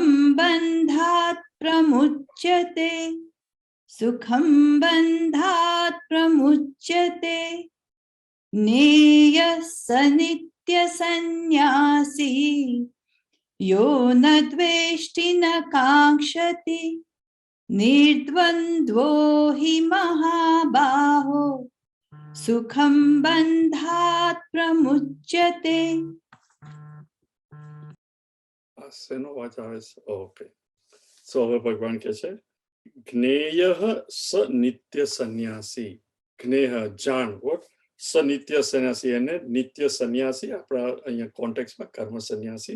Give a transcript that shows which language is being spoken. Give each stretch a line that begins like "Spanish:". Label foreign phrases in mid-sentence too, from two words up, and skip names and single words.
Sanskrit: बन्धात् प्रमुच्यते, सुखं बन्धात् प्रमुच्यते, ज्ञेयस्स नित्यसन्न्यासी, यो न द्वेष्टि न काङ्क्षति, निर्द्वन्द्वो हि महाबाहो, सुखं बन्धात् प्रमुच्यते.
Gujarati: શેનો વાંચ આવે છે? ઓકે, સો હવે ભગવાન કહે છે
Sanskrit: જ્ઞેય સ નિત્ય સંન્યાસી.
Gujarati: જ્ઞેય જાણ, વોટ,
Sanskrit: સ નિત્ય સંન્યાસી,
Gujarati: અને નિત્ય સંન્યાસી આપણા અહીંયા કોન્ટેક્સમાં કર્મ સંન્યાસી.